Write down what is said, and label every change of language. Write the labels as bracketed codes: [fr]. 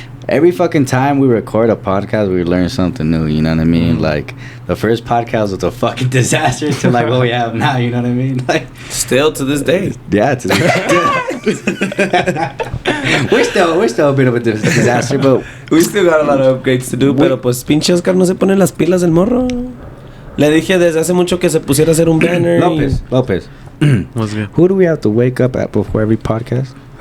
[en] every fucking time we record a podcast, we learn something new. You know what I mean? Like the first podcast was a fucking disaster to like what we have now. You know what I mean? Like still to this day. Yeah, to this we're still a bit of a disaster, but we still got a lot of upgrades to do. [es] Pero pues pinche Oscar no se pone las pilas del morro. Le dije desde hace mucho que se pusiera a hacer un banner. [en] Lopez. What's good? Who do we have to wake up at before every podcast?